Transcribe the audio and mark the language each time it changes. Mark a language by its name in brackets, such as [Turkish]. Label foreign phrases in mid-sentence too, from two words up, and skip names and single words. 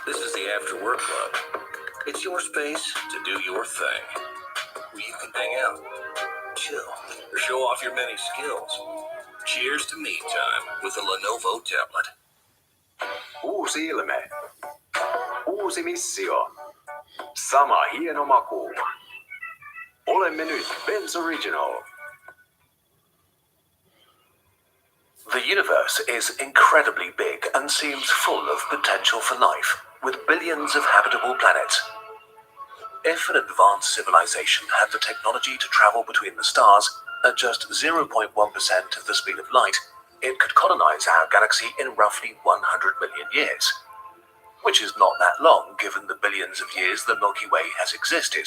[English] This is the After Work Club. It's your space to do your thing. Where you can hang out, chill, or show off your many skills. Cheers to me time with the Lenovo tablet. [Finnish] Uusi ilme. Uusi missio. Sama hieno maku. Olemme nyt Ben's Original. [English] The universe is incredibly big and seems full of potential for life, with billions of habitable planets. If an advanced civilization had the technology to travel between the stars at just 0.1% of the speed of light, it could colonize our galaxy in roughly 100 million years, which is not that long given the billions of years the Milky Way has existed.